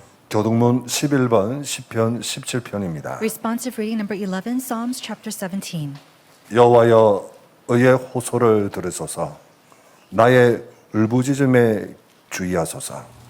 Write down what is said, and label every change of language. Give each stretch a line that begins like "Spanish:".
Korean: 교동문 11번 시편 17편입니다.
English: Responsive reading number 11, Psalms chapter 17.
Korean: 여호와여 의의 호소를 들으소서 나의 울부짖음에 주의하소서.